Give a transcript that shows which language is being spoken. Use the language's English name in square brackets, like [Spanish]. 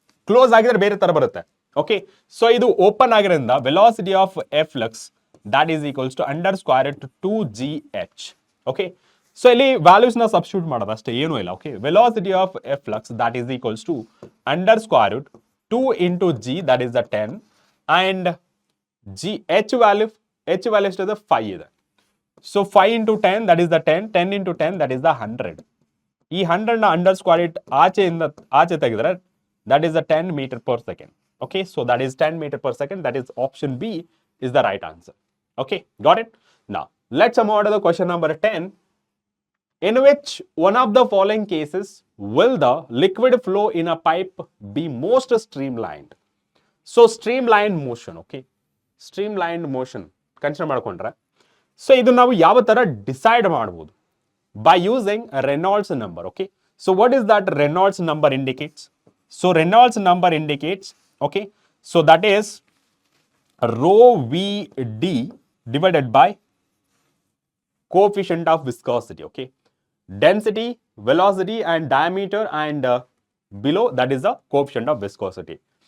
[Kannada] Close ಆಗಿದ್ರೆ ಬೇರೆ ತರ ಬರುತ್ತೆ. [English] Okay, so ಇದು open ಆಗಿರೋದ್ರಿಂದ velocity of efflux that is equals to under square root 2gh. Okay, so ಇಲ್ಲಿ values ನ substitute ಮಾಡೋದು ಅಷ್ಟೇ, [Kannada] ಏನೂ ಇಲ್ಲ. [English] Okay, velocity of efflux that is equals to under square root 2 into g, that is the 10, and h value ಎಷ್ಟಿದೆ? [Kannada] 5 ಇದೆ. [English] So 5 into 10 that is the 10, 10 into 10 that is the 100. ಈ 100 ನ under square root ಆಚೆ ತೆಗೆದ್ರೆ that is the 10 meter per second. Okay, so that is 10 meter per second. That is option B is the right answer. Okay, got it? Now let's move on to the question number 10. In which one of the following cases will the liquid flow in a pipe be most streamlined? So streamlined motion, okay, streamlined motion consider ಮಾಡ್ಕೊಂಡ್ರೆ [Kannada] so ಇದು ನಾವು ಯಾವ ತರ decide ಮಾಡಬಹುದು? [English] By using a Reynolds number. Okay, so what is that Reynolds number indicates? So Reynolds number indicates, okay, so that is rho vd divided by coefficient of viscosity. Okay, density, velocity and diameter, and below that is the coefficient of viscosity.